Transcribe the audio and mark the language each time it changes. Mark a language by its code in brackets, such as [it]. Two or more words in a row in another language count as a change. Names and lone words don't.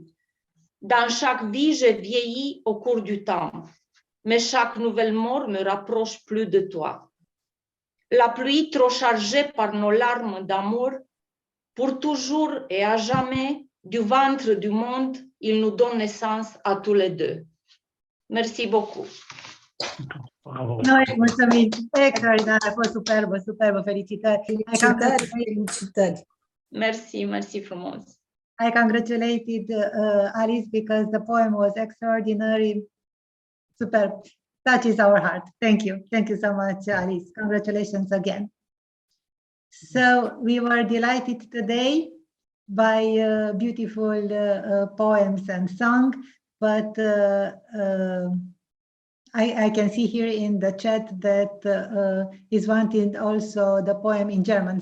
[fr] Dans chaque vie, j'ai vieilli au cours du temps, mais chaque nouvelle mort me rapproche plus de toi. La pluie trop chargée par nos larmes d'amour, pour toujours et à jamais, du ventre du monde, il nous donne naissance à tous les deux. Merci beaucoup. Bravo. [ro] Noi mulțumim, extraordinar, a fost superbă, felicitări. Felicitări. Merci frumos. [en] I congratulated Alice because the poem was extraordinary, superb, touches our heart. Thank you so much, Alice. Congratulations again. So we were delighted today by beautiful poems and song, but I can see here in the chat that is wanted also the poem in German.